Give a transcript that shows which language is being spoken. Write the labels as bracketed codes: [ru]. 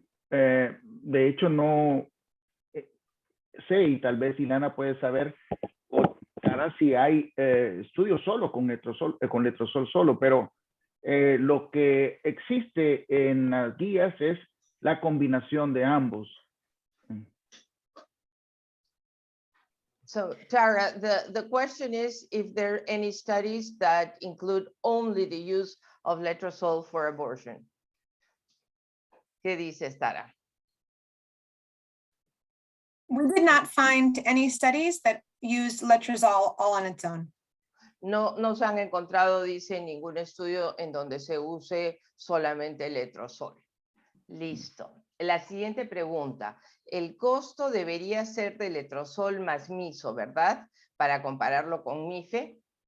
[es] De hecho, no sé, y tal vez Ilana puede saber, o Tara, si hay estudios solo con letrozol solo, pero lo que existe en las guías es la combinación de ambos. [en] So Tara, the question is if there are any studies that include only the use of letrozole for abortion. [es] ¿Qué dices, Tara? [en] We did not find any studies that used letrozole all on its own. [es] No se han encontrado, dice, ningún estudio en donde se use solamente letrozol. Listo. La siguiente pregunta. El costo debería ser de letrozol más miso, ¿verdad? Para compararlo con MIFE.